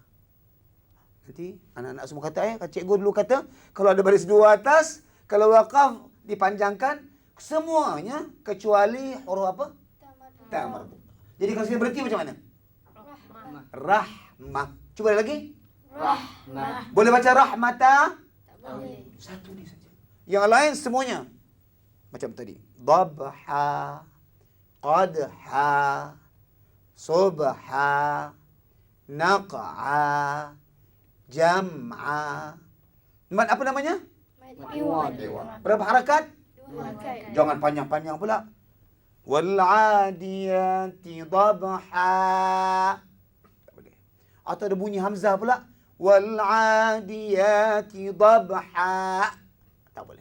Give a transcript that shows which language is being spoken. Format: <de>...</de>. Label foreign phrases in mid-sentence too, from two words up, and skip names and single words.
<ms>Nanti anak-anak semua kata cikgu dulu kata, kalau ada baris 2 atas, kalau wakaf dipanjangkan, semuanya kecuali huruf apa?</ms> <ar>Ta marbuta.</ar> <ms>Jadi kalau saya berhenti macam mana? Rahmah. Cuba lagi. Rahmah. Boleh baca rahmata? Tak boleh. Satu ni saja. Yang lain semuanya macam tadi.</ms> <ar>Dhabha, qadha, subha, naq'a, jam'a.</ar> <ms>Apa namanya?</ms> <ar>Mad iwad.</ar> <ms>Berapa harakat? 2 harakat. Jangan panjang-panjang pula.</ms> <ar>Wal 'adiyati dhabha.</ar> <ms>Tak boleh. Atau ada bunyi hamzah pula.</ms> <ar>Wal 'adiyati dhabha.</ar> <ms>Tak boleh.</ms>